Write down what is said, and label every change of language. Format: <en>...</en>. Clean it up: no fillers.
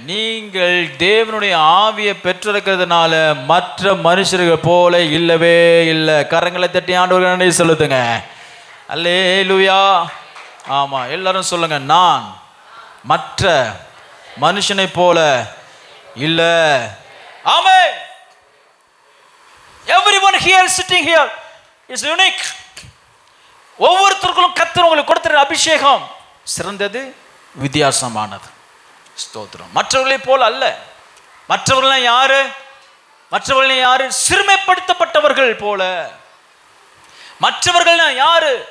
<ta>நீங்கள் தேவனுடைய ஆவியை பெற்றிருக்கிறதுனால மற்ற மனுஷர்கள் போல இல்லவே இல்லை. கரங்களை தட்டி ஆண்டவர்கள் நன்றி சொல்லுதுங்க. அல்லேலூயா. ஆமா, எல்லாரும் சொல்லுங்க, நான் மற்ற மனுஷனை போல இல்லை. ஆமென்.</ta> <en>Everyone here sitting here is unique.</en> <ta>ஒவ்வொருத்தருக்கும் கர்த்தர் உங்களுக்கு கொடுத்திருக்கிற அபிஷேகம் சிறந்தது, வித்தியாசமானது. ஸ்தோத்திரம். மற்றவர்களை போல அல்ல. மற்றவர்கள் யாரு? மற்றவர்கள் யாரு? சிறுமைப்படுத்தப்பட்டவர்கள் போல. மற்றவர்கள் யாரு?</ta>